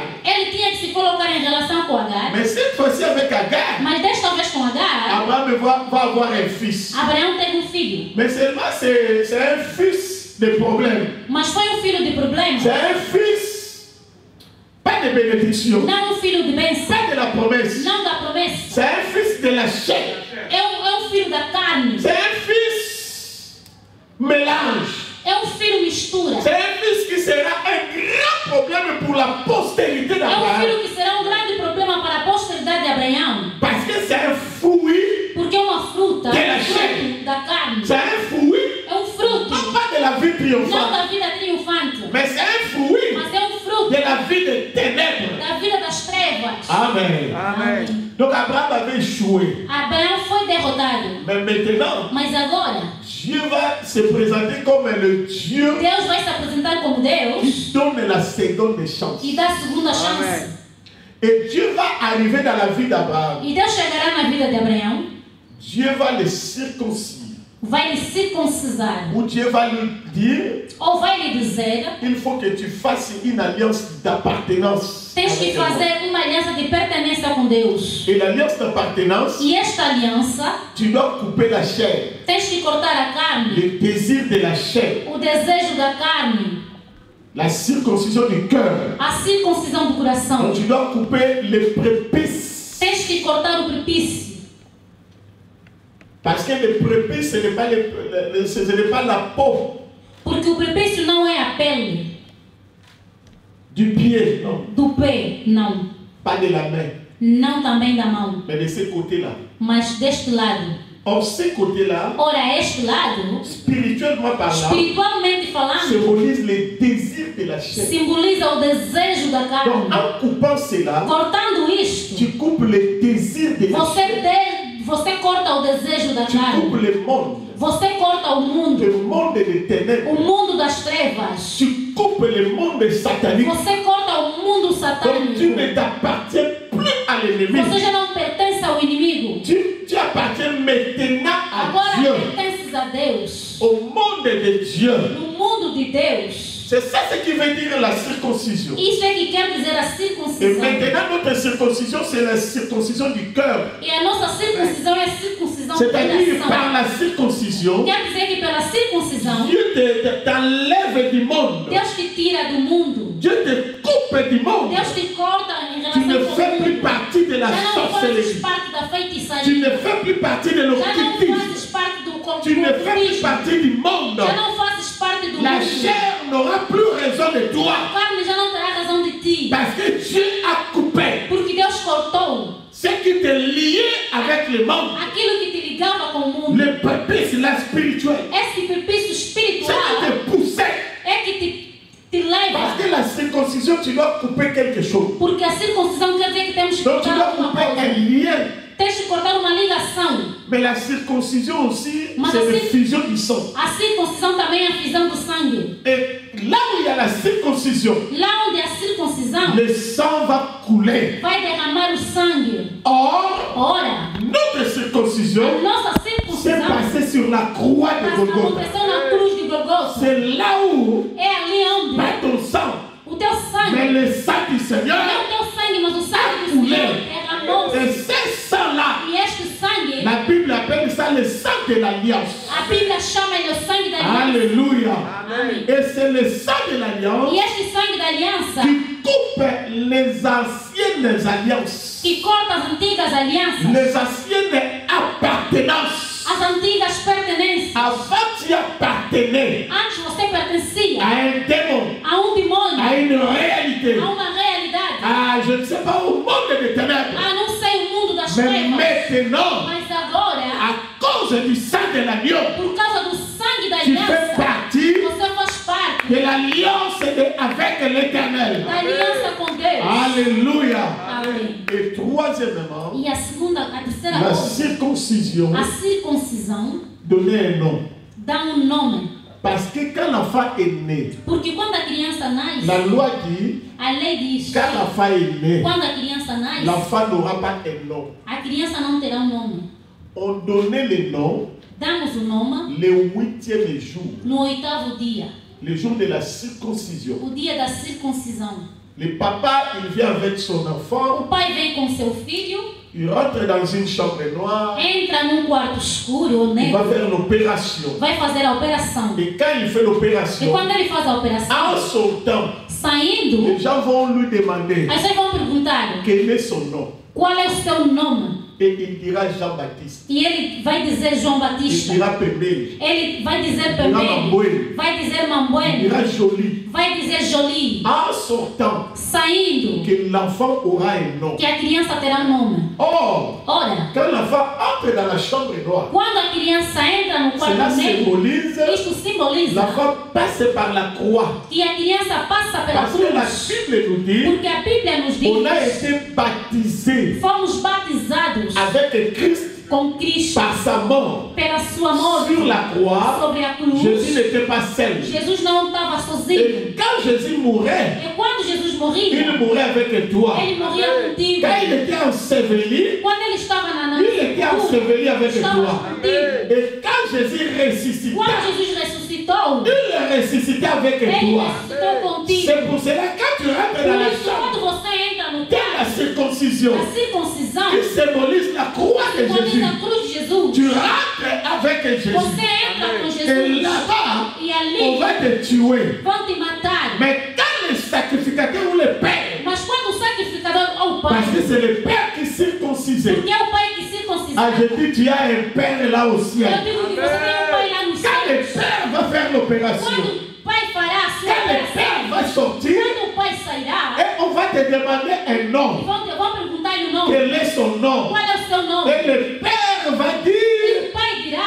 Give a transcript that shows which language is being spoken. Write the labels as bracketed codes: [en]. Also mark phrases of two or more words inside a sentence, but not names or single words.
[pt] ele tinha que se colocar em relação com Agar. [fr] Mais cette fois-ci avec Agar, [pt] Mas desta vez com Agar, [fr] Abraham va avoir un fils. [pt] Abraão teve um filho. [fr] Mais seulement c'est un fils de problème. [pt] Mas foi um filho de problema. [fr] C'est un fils, pas de bénédiction, [pt] Não um filho de bênção. [fr] pas de la promesse. [pt] Não da promessa. [fr] C'est un fils de la chair. [pt] É um filho da carne. [fr] C'est un fils mélange. [pt] É um filho mistura. [fr] C'est un fils qui sera un grand problème pour la postérité [pt] É um [fr] d'Abraham. [pt] filho que será um grande problema para a posteridade de Abraão. [fr] Parce que c'est un fruit, [pt] Porque é uma fruta, [fr] De la [pt] um fruto da carne. [fr] c'est un fruit, [pt] É um fruto, [fr] non pas de la vie [pt] não [fr] triomphante, [pt] da vida triunfante, [fr] mais c'est un fruit [pt] mas é um fruto [fr] de la vie des ténèbres. [pt] da vida das trevas. [fr] Amen. [pt] Amen. [fr] Donc Abraham avait échoué. [pt] Abraão foi derrotado. [fr] Mais maintenant, [pt] Mas agora, [fr] Dieu va se présenter comme le Dieu [pt] Deus vai se apresentar como Deus [fr] qui donne la seconde chance. [pt] e dá a segunda chance. [fr] Amen. Et Dieu va arriver dans la vie d'Abraham. [pt] E Deus chegará na vida de Abraão, [fr] Dieu va le circoncire. [pt] vai lhe circuncisar. [fr] Ou Dieu va lui dire, [pt] Ou vai lhe dizer, [fr] il faut que tu fasses une alliance d'appartenance. [pt] tens que [fr] avec moi. [pt] fazer uma aliança de pertenência com Deus. [fr] Et l'alliance d'appartenance, [pt] E esta aliança, [fr] tu dois couper la chair, [pt] tens que cortar a carne, [fr] le désir de la chair, [pt] o desejo da carne, [fr] la circoncision du cœur. [pt] a circuncisão do coração. [fr] Donc tu dois couper les prépuces. [pt] Tens que cortar o prepício. [fr] Parce que le prépuce, ce n'est pas la peau [pt] Porque o prepúcio não é a pele [fr] du pied, non. [pt] do pé, não. [fr] Pas de la main, [pt] Não também da mão, [fr] mais de ce côté-là. [pt] mas deste lado. [fr] Or, ce côté-là, [pt] Ora, este lado, [fr] spirituellement parlant, [pt] espiritualmente falando, [fr] symbolise les désirs de la chair. [pt] simboliza o desejo da [fr] Donc, [pt] carne. [fr] en coupant cela, [pt] Cortando isto, [fr] tu coupes les désirs de la chair. [pt] você corta o desejo da [fr] Tu [pt] carne. [fr] coupes le monde, [pt] Você corta o mundo [fr] des ténèbres. [pt] o mundo das trevas. [fr] Tu coupes le monde satanique. [pt] Você corta o mundo [fr] Donc, tu [pt] satânico. [fr] ne t'appartiens plus à l'ennemi. [pt] Você já não pertence ao inimigo. [fr] Tu appartiens maintenant à [pt] Agora [fr] Dieu, [pt] pertences a Deus. [fr] au monde de Dieu. [pt] No mundo de Deus. [fr] C'est ça ce qui veut dire la circoncision. [pt] Isso é que quer dizer a [fr] Et [pt] circuncisão. [fr] maintenant, notre circoncision, c'est la circoncision du cœur. [pt] E a nossa circuncisão é a circuncisão do [fr] C'est-à-dire, par [pt] coração. [fr] la circoncision, [pt] Quer dizer que pela circuncisão, [fr] Dieu t'enlève du monde. [pt] Deus te tira do mundo. [fr] Dieu te coupe du monde. [pt] Deus te corta em [fr] Tu ne [pt] relação com [fr] fais [pt] o [fr] plus [pt] mundo. [fr] partie de la [pt] Já não fazes [fr] sorcellerie. [pt] parte da [fr] Tu [pt] feitiçaria. [fr] ne fais plus partie de [pt] Já não [fr] l'occultisme. [pt] fazes parte do [fr] Tu ne fais plus [pt] cultismo. [fr] partie du monde. [pt] Já não fazes parte do [fr] La [pt] mundo. [fr] chair n'aura plus raison de toi. [pt] A carne já não terá razão de ti. [fr] Parce que Dieu a coupé [pt] Porque Deus cortou [fr] ce qui te liait avec le monde. [pt] aquilo que te ligava com o mundo. [fr] Le prépuce, la spirituelle. [pt] Esse prepúcio [fr] Ce qui [pt] espiritual [fr] te poussait. [pt] é que te leva. [fr] Parce que la circoncision, tu dois couper quelque chose. [pt] Porque a circuncisão quer dizer que temos que [fr] Donc tu [pt] cortar [fr] dois [pt] alguma [fr] couper [pt] coisa. [fr] un lien. [pt] Tens que cortar uma ligação. [fr] Mais la circoncision aussi, Mais c'est la la cir- fusion du sang. [pt] A circuncisão também é a fisão do sangue. [fr] Et là où il y a la circoncision, [pt] Lá onde a circuncisão [fr] le sang va couler. [pt] vai derramar o sangue. [fr] Or, [pt] Ora, [fr] notre [pt] a [fr] circoncision [pt] nossa [fr] s'est [pt] circuncisão [fr] passée sur la croix de Golgotha. [pt] aconteceu na cruz de Golgotha. [fr] C'est là où, [pt] É ali onde [fr] pas ton sang, [pt] o teu sangue, [fr] mais le sang du Seigneur. [pt] não o teu sangue, mas o sangue do Senhor derramou-se. [fr] Et ce sang-là, [pt] E este sangue, [fr] la Bible appelle ça le sang de l'alliance. [pt] a Bíblia chama ele o sangue da aliança. [fr] Alléluia. [pt] Amém. [fr] Et c'est le sang de l'alliance [pt] E este sangue da aliança [fr] qui coupe les anciennes alliances, [pt] que corta as antigas alianças, [fr] les anciennes appartenances. [pt] as antigas pertenências. [fr] Avant, tu appartenais [pt] Antes você pertencia [fr] à un démon, [pt] a demônio, [fr] à une réalité, [pt] a uma realidade. [fr] à, je ne sais pas, au monde des ténèbres. [pt] Não sei o mundo das [fr] Mais [pt] trevas. [fr] maintenant, [pt] Mas agora, [fr] à cause du sang de l'agneau, [pt] por causa do sangue da [fr] tu fais [pt] aliança, [fr] partie [pt] você faz parte [fr] de l'alliance avec l'Éternel. [pt] da aliança com Deus. [fr] Alléluia. [pt] Amém. [fr] Et troisièmement, [pt] E a terceira [fr] la [pt] coisa, [fr] circoncision [pt] a circuncisão [fr] donnait un nom. [pt] dá nome. [fr] Parce que quand l'enfant est né, [pt] Porque quando a criança nasce, [fr] la loi dit, [pt] a lei diz, [fr] quand l'enfant est né, [pt] quando a criança nasce, [fr] l'enfant n'aura pas un nom. [pt] a criança não terá nome. [fr] On donnait le nom [pt] Damos o nome [fr] le 8e jour, [pt] no 8º dia, [fr] le jour de la circoncision. [pt] o dia da circuncisão. [fr] Le papa, il vient avec son [pt] O [fr] enfant, [pt] pai vem com seu filho, [fr] il rentre dans une chambre noire, [pt] entra num quarto escuro ou [fr] il va [pt] negro, [fr] faire l'opération. [pt] vai fazer a operação. [fr] Et quand il fait [pt] E [fr] l'opération, [pt] quando ele faz a [fr] en [pt] operação, [fr] sortant, [pt] saindo, [fr] les gens vont lui demander [pt] as pessoas vão perguntar [fr] quel est son nom. [pt] qual é o seu nome. [fr] Et il dira Jean-Baptiste. [pt] E ele vai dizer João [fr] Il [pt] Batista. [fr] dira Pembele. [pt] Ele vai dizer [fr] Il dira [pt] Pembele. [fr] Mamboele. [pt] Vai dizer [fr] Il [pt] Mambuene. [fr] dira Jolie. [pt] Vai dizer Jolie. [fr] En sortant, [pt] Saindo, [fr] que l'enfant aura un nom. [pt] que a criança terá nome. [fr] Or, [pt] Ora, [fr] quand l'enfant entre dans la chambre noire, [pt] quando a criança entra no [fr] cela [pt] quarto negro, [fr] symbolise [pt] isto simboliza [fr] l'enfant passe par la croix. [pt] que a criança passa pela [fr] Parce que la [pt] cruz. [fr] Bible nous dit, [pt] Porque a Bíblia nos [fr] on a [pt] diz, [fr] été baptisé [pt] fomos batizados [fr] avec Christ [pt] com Cristo [fr] par sa mort [pt] pela sua morte [fr] sur la croix. [pt] sobre a cruz. [fr] Jésus n'était pas seul. [pt] Jesus não estava sozinho. [fr] Et quand Jésus mourait, [pt] E quando Jesus morria, [fr] il mourait avec toi. [pt] ele morria contigo. [fr] Quand il était enseveli, [pt] Quando ele estava na [fr] il était enseveli avec [pt] estava [fr] toi. [pt] contigo. [fr] Et quand Jésus ressuscita, [pt] Quando Jesus ressuscitou, [fr] il ressuscitait avec [pt] ele [fr] toi. [pt] ressuscitou contigo. [fr] C'est pour cela que quand tu rentres dans [pt] Por [fr] la [pt] isso, [fr] chambre [pt] quando você entra no [fr] de la [pt] quarto, [fr] circoncision, [pt] a circuncisão [fr] qui symbolise la croix de Jésus, [pt] simboliza a cruz de Jesus. [fr] tu rentres avec Jésus. [pt] Você entra com [fr] Et [pt] Jesus. [fr] là-bas, [pt] E [fr] on [pt] ali [fr] va te tuer. [pt] vão te matar. [fr] Mais quand le sacrificateur ou le père, [pt] Mas quando o sacrificador ou o pai, [fr] parce que c'est le père qui circoncisait, [pt] porque é o pai que circuncisava, [fr] Ah, je dis, tu as un père là au ciel. [pt] Eu digo que você tem pai lá no [fr] Quand le [pt] céu. [fr] père va faire l'opération, [pt] Quando o pai fará a sua [fr] quand le père [pt] operação, [fr] va sortir, [pt] quando o pai sairá, [fr] et on va te demander un nom. [pt] vão perguntar-lhe o nome. [fr] Quel est son nom? [pt] Qual é o seu nome? [fr] Et le père va [pt] E [fr] dire [pt] o pai dirá,